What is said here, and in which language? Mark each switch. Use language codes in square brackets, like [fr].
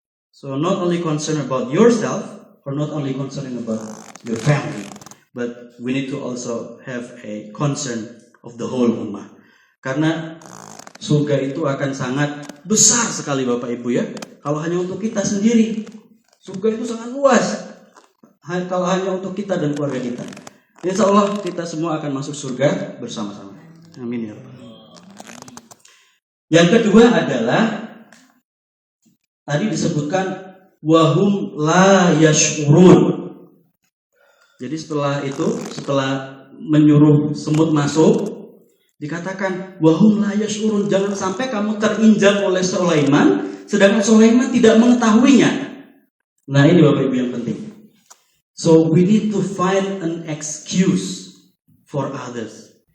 [en] So not only concern about yourself or not only concern about your family, but we need to also have a concern of the whole ummah. [id] Karena surga itu akan sangat besar sekali Bapak Ibu ya, kalau hanya untuk kita sendiri. Surga itu sangat luas kalau hanya untuk kita dan keluarga kita. Insya Allah kita semua akan masuk surga bersama-sama. Amin ya Rabbal. Yang kedua adalah tadi disebutkan [ar] wahum la yash'urun. [id] Jadi setelah menyuruh semut masuk, dikatakan [ar] wahum la yash'urun, [id] jangan sampai kamu terinjak oleh Sulaiman sedangkan Sulaiman tidak mengetahuinya. Nah, ini Bapak Ibu yang penting. [en] So we need to find an excuse for others.